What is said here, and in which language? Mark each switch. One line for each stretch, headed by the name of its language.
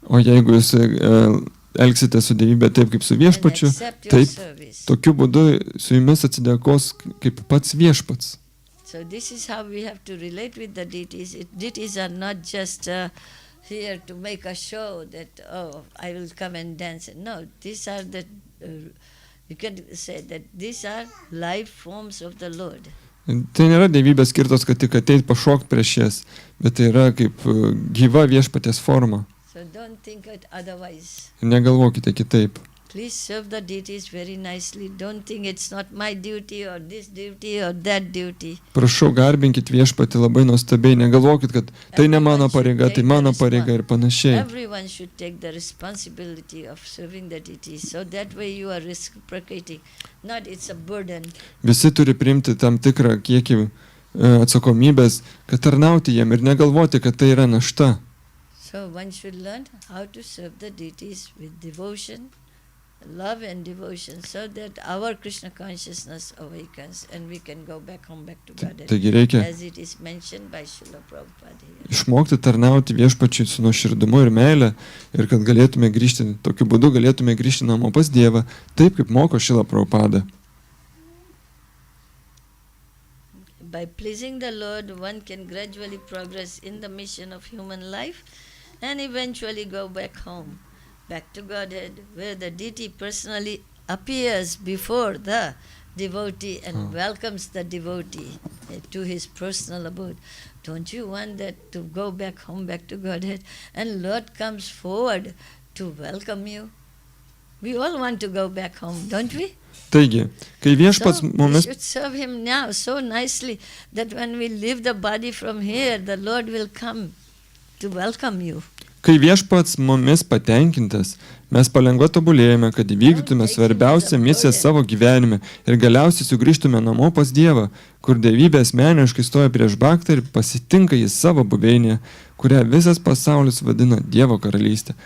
Lithuanian: O jeigu jūs elgsite su dievybė taip kaip su viešpačiu, taip, tokiu būdu su jumis atsidėkos kaip pats viešpats.
English: So this is how we have to relate with the deities. Deities are not just here to make a show that, oh, I will come and dance. No, these are the, you can say that these are live forms of the Lord.
Lithuanian: Tai nėra dievybės skirtos, kad tik ateit pašokt prieš jas, bet tai yra kaip gyva viešpaties forma.
English: So don't think it otherwise.
Lithuanian: Negalvokite kitaip.
English: Please serve the deities very nicely. Don't think it's not my duty or this duty or that duty.
Lithuanian: Prašau, garbinkit viešpatį labai nuostabiai, negalvokit, kad tai ne mano pareiga, tai mano pareiga ir panašiai.
English: Everyone should take the responsibility of serving the deities, so that way you are reciprocating. Not it's a burden.
Lithuanian: Visi turi priimti tam tikrą kiekį atsakomybės, kad tarnauti jiem ir negalvoti, kad tai yra našta.
English: So one should learn how to serve the deities with devotion, love and devotion, so that our Krishna consciousness awakens and we can go back home, back to Godhead,
Lithuanian: Taigi reikia
English: as it is mentioned by Srila Prabhupada here.
Lithuanian: išmokti tarnauti viešpačiui su nuoširdumu ir meile ir kad galėtume grįžti, tokiu būdu galėtume grįžti namo pas Dievą, taip kaip moko Srila Prabhupada.
English: By pleasing the Lord, one can gradually progress in the mission of human life and eventually go back home, back to Godhead, where the deity personally appears before the devotee and welcomes the devotee to his personal abode. Don't you want that to go back home, back to Godhead, and Lord comes forward to welcome you? We all want to go back home, don't we?
Lithuanian: Taigi, kai viešpats
English: So we
Lithuanian: mumis
English: should serve him now so nicely that when we leave the body from here, the Lord will come to welcome you.
Lithuanian: Kai viešpats mumis patenkintas, mes palengva tobulėjame, kad įvykdytume svarbiausią misiją savo gyvenime ir galiausiai sugrįžtume namo pas Dievą, kur dievybė asmeniškai stoja prieš baktą ir pasitinka jį savo buveinėje, kurią visas pasaulis vadina Dievo karalystė.